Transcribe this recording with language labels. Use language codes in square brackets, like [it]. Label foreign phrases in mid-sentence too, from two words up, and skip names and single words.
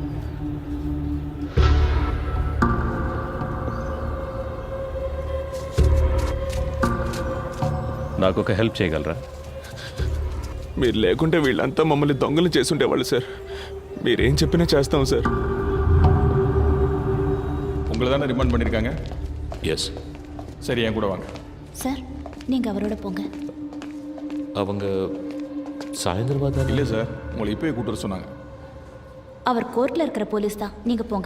[te] నాకు ఒక హెల్ప్ చేయగలరా? మీరు లేకుంటే వీళ్ళంతా మమ్మల్ని దొంగలు చేసుండేవాళ్ళు సార్. మీరేం చెప్పినా చేస్తాం సార్. [ta] உங்களை தானே ரிமாண்ட் பண்ணியிருக்காங்க? எஸ். சரி, என் கூட வாங்க. சார் நீங்க அவரோட போங்க. அவங்க சாயந்தரம் தான். இல்லை சார், உங்களை இப்போயே கூட்டு வர சொன்னாங்க. அவர் கோர்ட்ல இருக்கிற போலீஸ் தான், நீங்க போங்க.